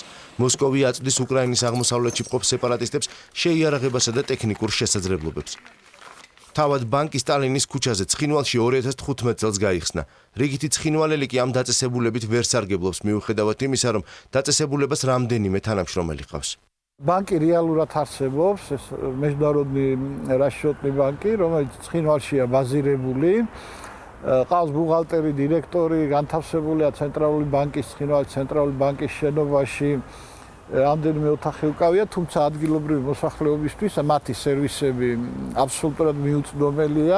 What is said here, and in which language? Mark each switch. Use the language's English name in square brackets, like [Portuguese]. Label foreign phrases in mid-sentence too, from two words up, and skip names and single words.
[Georgian] მოსკოვი აწვდის უკრაინის აღმოსავლეთში მყოფ სეპარატისტებს შეიარაღებასა და ტექნიკურ შესაძლებლობებს. თავად ბანკი სტალინის ქუჩაზე ცხინვალში 2015 წელს გაიხსნა. რიგითი ცხინვალელი კი ამ დაწესებულებით ვერ სარგებლობს მიუხედავად იმისა, რომ დაწესებულებას რამდენიმე თანამშრომელი ყავს. ბანკი რეალურად არსებობს, ეს [Russian] международный расчетный банки, [Georgian] რომელიც ცხინვალშია ბაზირებული. ყავს ბუღალტერი, დირექტორი, განთავსებულია ცენტრალური ბანკის ცხინვალის ცენტრალური ბანკის შენობაში. რამდენიმე ოთახი უკავია, თუმცა ადგილობრივი მოსახლეობისთვის მათი სერვისები აბსოლუტურად მიუწვდომელია.